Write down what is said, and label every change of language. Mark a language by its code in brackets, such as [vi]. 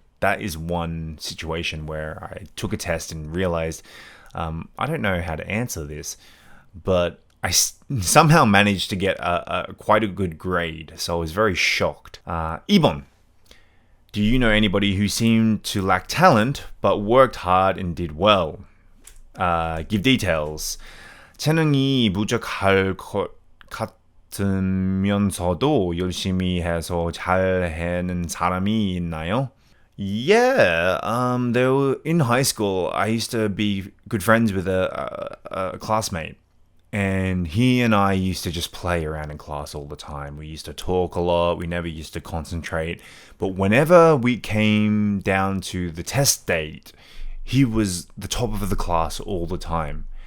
[en] That is one situation where I took a test and realized I don't know how to answer this, but I somehow managed to get quite a good grade, so I was very shocked. [ko] 2번. [en] Do you know anybody who seemed to lack talent but worked hard and did well? Give details. [ko] 재능이 부족할 것 같으면서도 열심히 해서 잘하는 사람이 있나요? [en] Yeah, in high school, I used to be good friends with a classmate. And he and I used to just play around in class all the time. We used to talk a lot. We never used to concentrate. But whenever we came down to the test date, he was the top of the class all the time.